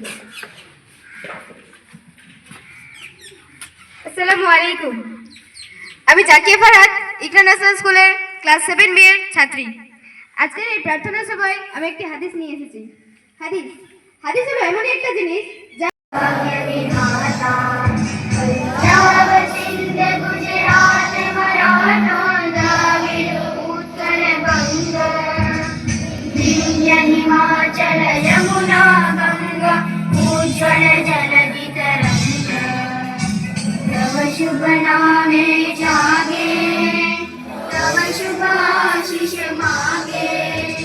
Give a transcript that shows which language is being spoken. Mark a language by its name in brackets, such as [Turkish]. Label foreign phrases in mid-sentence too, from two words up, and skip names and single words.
[Arabic] السلام عليكم. [Bangla] আমি জাকিয়া ফারাদ ইকরা ন্যাশনাল স্কুলের ক্লাস 7B এর ছাত্রী। আজকের এই প্রার্থনা সভায় আমি একটি হাদিস নিয়ে এসেছি। হাদিস হলো এমন একটা জিনিস যা হিমাচল যমুনা গঙ্গা উজ্জ্বল জলধি তরঙ্গ তব শুভ নামে জাগে তব শুভ আশিস মাগে